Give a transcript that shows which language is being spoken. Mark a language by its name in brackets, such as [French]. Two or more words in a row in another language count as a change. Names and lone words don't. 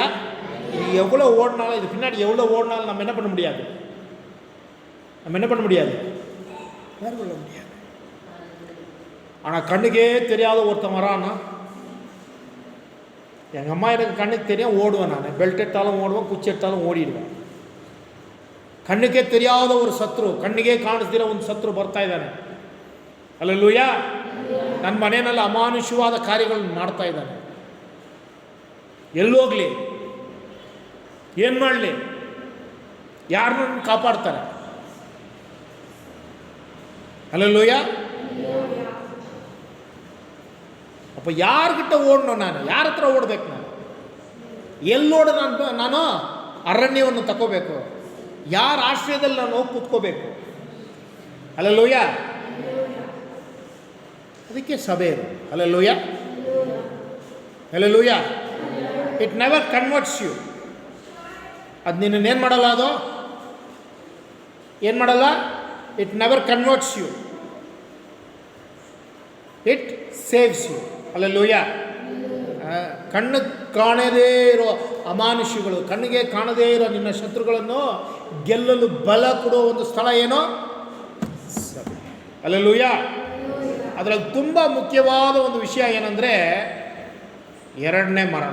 [Tamil] இது எவ்வளோ ஓடினாலும், இது பின்னாடி எவ்வளோ ஓடினாலும் நம்ம என்ன பண்ண முடியாது, நம்ம என்ன பண்ண முடியாது, மேற்கொள்ள முடியாது. ஆனால் கண்ணுக்கே தெரியாத ஒருத்தன் வரான்னா, எங்கள் அம்மா எனக்கு கண்ணுக்கு தெரியும் ஓடுவேன், நான் பெல்ட் எடுத்தாலும் ஓடுவேன், குச்சி எடுத்தாலும் ஓடிடுவேன். [Kannada] ಕಣ್ಣಿಗೆ [Tamil] தெரியாத ஒரு [Kannada] ಶತ್ರು, ಕಣ್ಣಿಗೆ ಕಾಣಿಸ್ದಿರೋ ಒಂದು ಶತ್ರು ಬರ್ತಾ ಇದ್ದಾನೆ. [Tamil] அல்லேலூயா. [Kannada] ನನ್ನ ಮನೆಯಲ್ಲಿ ಅಮಾನುಷವಾದ ಕಾರ್ಯಗಳನ್ನು ಮಾಡ್ತಾ ಇದ್ದಾನೆ. ಎಲ್ಲೋಗ್ಲಿ, ಏನು ಮಾಡಲಿ, ಯಾರನ್ನ ಕಾಪಾಡ್ತಾರೆ? [Tamil] அல்லேலூயா. அப்போ யார்கிட்ட ஓடணும், [Kannada] ನಾನು ಯಾರ ಹತ್ರ ಓಡಬೇಕು, ನಾನು ಎಲ್ಲೋಡ, ನಾನು ಅರಣ್ಯವನ್ನು ತಗೋಬೇಕು, ಯಾರ ಆಶ್ರಯದಲ್ಲಿ ನಾನು ಹೋಗಿ ಕೂತ್ಕೋಬೇಕು? ಹಲ್ಲೆಲೂಯ. ಅದಕ್ಕೆ ಸಭೆ ಇದೆ. ಹಲ್ಲೆಲೂಯ, ಹಲ್ಲೆಲೂಯ. [English] it never converts you. [Kannada] ಅದು ನಿನ್ನೇನು ಮಾಡಲ್ಲ, ಅದು ಏನು ಮಾಡಲ್ಲ. [English] it never converts you, it saves you. [Kannada] ಹಲ್ಲೆಲೂಯ. ಕಣ್ಣು ಕಾಣದೇ ಇರೋ ಅಮಾನುಷಿಗಳು, ಕಣ್ಣಿಗೆ ಕಾಣದೇ ಇರೋ ನಿನ್ನ ಶತ್ರುಗಳನ್ನು ಗೆಲ್ಲಲು ಬಲ ಕೊಡೋ ಒಂದು ಸ್ಥಳ ಏನೋ ಸಭೆ. ಹಲ್ಲೆಲೂಯ. ಅದರಲ್ಲಿ ತುಂಬ ಮುಖ್ಯವಾದ ಒಂದು ವಿಷಯ ಏನಂದರೆ ಎರಡನೇ ಮರಣ.